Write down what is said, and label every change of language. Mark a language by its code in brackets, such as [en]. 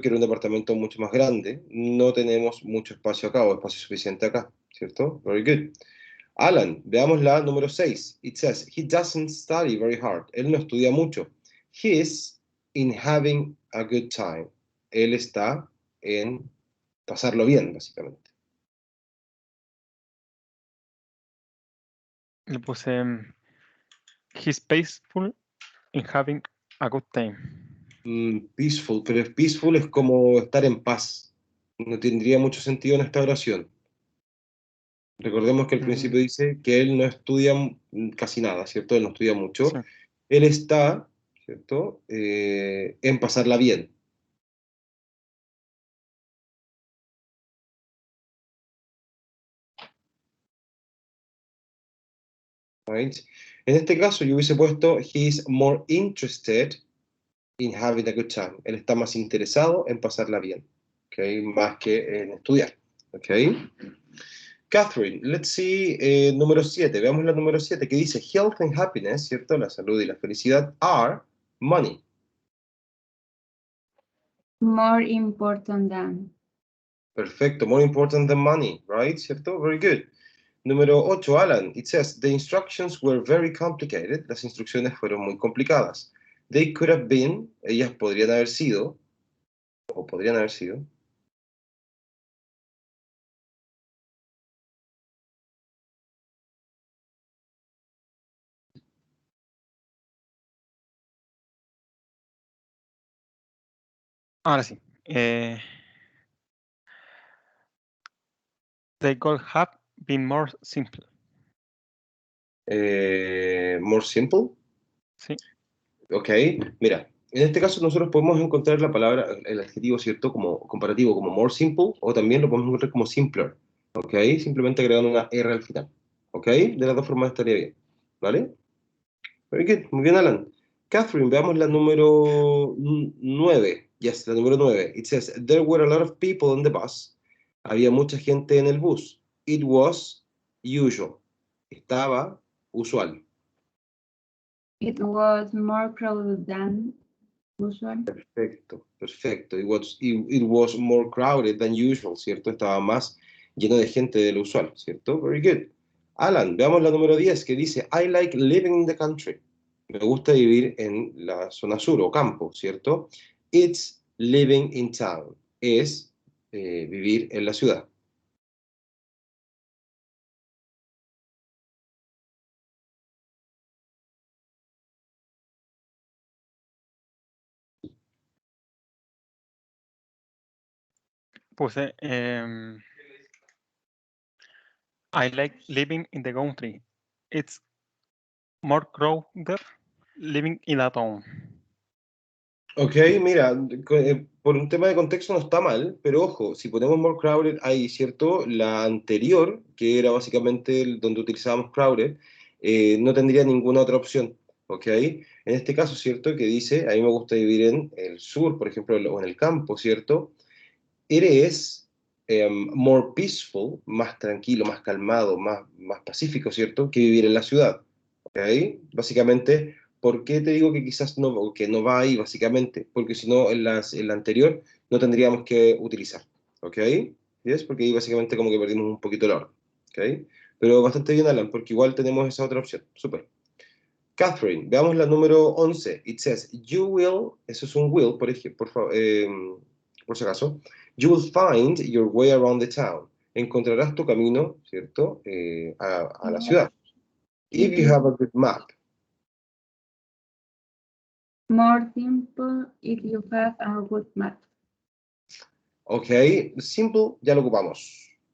[es] Quiero un departamento mucho más grande. No tenemos mucho espacio acá o espacio suficiente acá, ¿cierto? [en] Very good. [es] Alan, veamos la número 6. [en] It says, he doesn't study very hard. [es] Él no estudia mucho. [en] He is in having a good time. [es] Él está en pasarlo bien, básicamente. Le puse [en] he's peaceful in having a good time. [es] Peaceful, pero peaceful es como estar en paz. No tendría mucho sentido en esta oración. Recordemos que al principio Mm, dice que él no estudia casi nada, ¿cierto? Él no estudia mucho. sí. Él está, ¿cierto? En pasarla bien. [en] Right? [es] En este caso yo hubiese puesto [en] he is more interested in having a good time. [es] Él está más interesado en pasarla bien, ¿okay? Más que en estudiar, ¿ok? Catherine, [en] let's see, [es] número 7. Veamos la número 7 que dice [en] health and happiness, [es] ¿cierto? La salud y la felicidad [en] are money. More important than. Perfecto, more important than money, right? ¿Cierto? Very good. Número 8, Alan. It says, the instructions were very complicated. [es] Las instrucciones fueron muy complicadas. [en] They could have been, [es] ellas podrían haber sido, o podrían haber sido. Ahora sí. [en] They could have been more simple. More simple. [es] Sí. Ok, mira, en este caso nosotros podemos encontrar la palabra, el adjetivo, ¿cierto? Como comparativo, como more simple, o también lo podemos encontrar como simpler. Ok, simplemente agregando una R al final. Ok, de las dos formas estaría bien. ¿Vale? [en] Very good. [es] Muy bien, Alan. Catherine, veamos la número 9. Yes, la número 9. [en] It says, there were a lot of people on the bus. [es] Había mucha gente en el bus. [en] It was usual. [es] Estaba usual. [en] It was more crowded than usual. [es] Perfecto, perfecto. [en] It was more crowded than usual, ¿cierto? [es] Estaba más lleno de gente de lo usual, ¿cierto? [en] Very good. [es] Alan, veamos la número 10 que dice, [en] I like living in the country. [es] Me gusta vivir en la zona sur o campo, ¿cierto? [en] It's living in town. [es] Es vivir en la ciudad. Puse [en] I like living in the country. It's more crowded living in a town. [es] Ok, mira, por un tema de contexto no está mal, pero ojo, si ponemos more crowded ahí, ¿cierto? La anterior, que era básicamente donde utilizábamos crowded, no tendría ninguna otra opción, ¿ok? En este caso, ¿cierto? Que dice, a mí me gusta vivir en el sur, por ejemplo, o en el campo, ¿cierto? [en] It is more peaceful, [es] más tranquilo, más calmado, más pacífico, ¿cierto? Que vivir en la ciudad, ¿ok? Básicamente, ¿por qué te digo que quizás no, que no va ahí, básicamente? Porque si no, en la anterior no tendríamos que utilizar, ¿ok? ¿Yes? Porque ahí básicamente como que perdimos un poquito el orden, ¿ok? Pero bastante bien, Alan, porque igual tenemos esa otra opción. Súper. Catherine, veamos la número 11. [en] It says, you will, [es] eso es un will, por ejemplo, por si acaso. [en] You will find your way around the town. [es] Encontrarás tu camino, ¿cierto? A la ciudad. [en] If you have a good map. More simple if you have a good map. [es] Ok, simple, ya lo ocupamos.